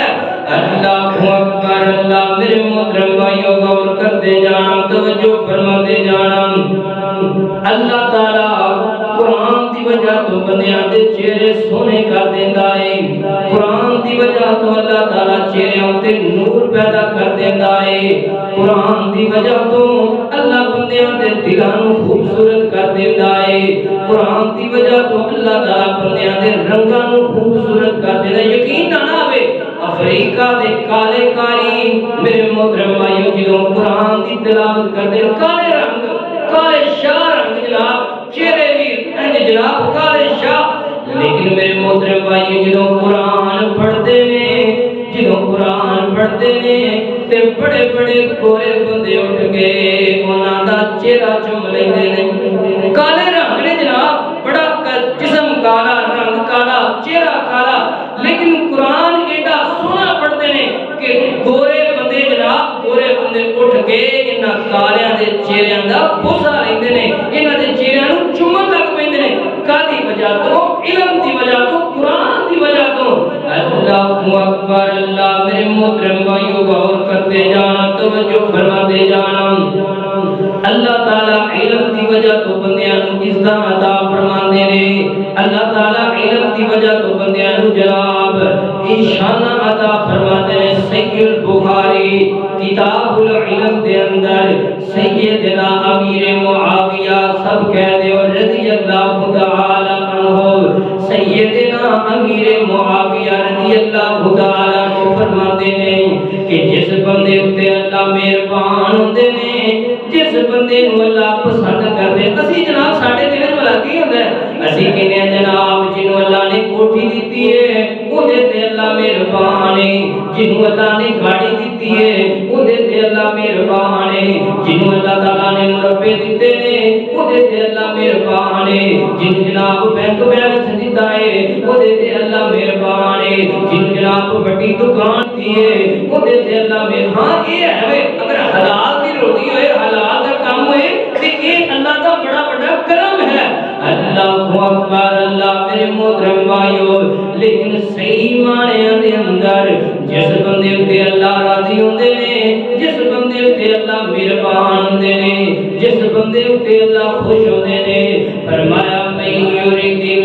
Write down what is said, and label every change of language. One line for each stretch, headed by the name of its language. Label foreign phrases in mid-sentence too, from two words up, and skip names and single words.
Urdu: اللہ اکبر، اللہ میرے محترم بھائیو غور کرتے جانا، توجہ فرماتے جانا۔
Punjabi: اللہ تعالی قرآن دی وجہ تو بندیاں دے چہرے سونے کر دیندا ہے، قرآن دی وجہ تو اللہ تعالی چہریاں تے نور پیدا کر دیندا ہے، قرآن دی وجہ تو اللہ بندیاں دے دلاں نوں خوبصورت کر دیندا ہے، قرآن دی وجہ تو اللہ تعالی بندیاں دے رنگاں نوں خوبصورت کر دیندا ہے۔ یقین نہ آوے افریقہ دے کالے کاری میرے محترم بھائیو جدوں قرآن دی تلاوت کردے کالے رنگ، کالے شاہ رنگ جناب، چہرے بھی جناب کالے شاہ، لیکن میرے محترم بھائی جدوں قرآن پڑھتے نے، جدوں قرآن پڑھتے ہیں تے بڑے بڑے گورے بندے اٹھ کے انہاں دا چہرہ چوم لیندے نے کالے رنگ نے جناب بڑا جسم کالا رنگ کالا چہرہ کالا لیکن قرآن ایڈا سونا پڑھتے ہیں کہ گورے بندے جناب گورے بندے اٹھ کے انہاں کالیاں دے چہریاں دا بوسا لیندے نے انہاں دے چہریاں نوں چومن لگ پیندے نے کادی وجہ تو علم دی وجہ تو قرآن دی وجہ تو اللہ اکبر اللہ میرے محترم بھائیو
Urdu: غور کرتے جانا توجہ فرماتے جانا
Punjabi: اللہ تعالی علم دی وجہ تو بندیاں نوں عزت عطا فرماندے نے اللہ تعالی علم دی وجہ تو بندیاں نوں جناب شان عطا فرماتے نے صحیح البخاری کتاب العلم دے اندر سیدنا امیر معاویہ سب کہہ دے اور
Arabic: رضی اللہ تعالی عنہ
Punjabi: سیدنا امیر معاویہ
Arabic: رضی اللہ تعالی عنہ
Urdu: فرماتے ہیں کہ
Punjabi: جس بندے اتے اللہ مہربان ہوندے نے جس بندے نو اللہ پسند کردے اسی جناب ساڈے دل وچ بھلا کی ہوندا ہے اسی کہنے جناب جنوں اللہ نے کوٹھی دتی ہے اودے تے اللہ مہربان ہے جنوں اللہ نے گاڑی دتی ہے اودے تے اللہ مہربان ہے جنوں اللہ تعالی نے مربے دتے نے اودے تے اللہ مہربان ہے جن جناب بینک بیلنس دتا ہے اودے تے اللہ مہربان ہے جن جناب بڑی دکان دی ہے اودے تے اللہ مہربان اے ہے اگر حلال دی روٹی ہوئے حلال دا کام ہوئے تے اے اللہ دا بڑا بڑا کرم ہے اللہ اکبر اللہ میرے محترم بھائیو لیکن صحیح معنی دے اندر جس بندے تے اللہ راضی ہوندے نے جس بندے تے اللہ مہربان ہوندے نے جس بندے تے اللہ خوش ہوندے نے فرمایا میں یرید